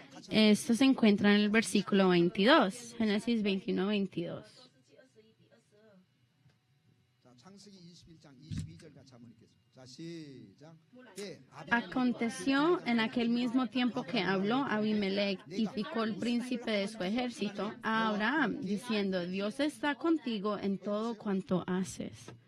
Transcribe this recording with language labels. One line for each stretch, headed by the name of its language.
Spanish: Esto se encuentra en el versículo 22, Génesis 21, 22.
Korean: 자, 창세기 21장 22절 같이 한번 읽겠습니다. 자, 시작. 예,
Spanish: Aconteció en aquel mismo tiempo que habló Abimelech y Ficol, príncipe de su ejército, a Abraham, diciendo: Dios está contigo en todo cuanto haces.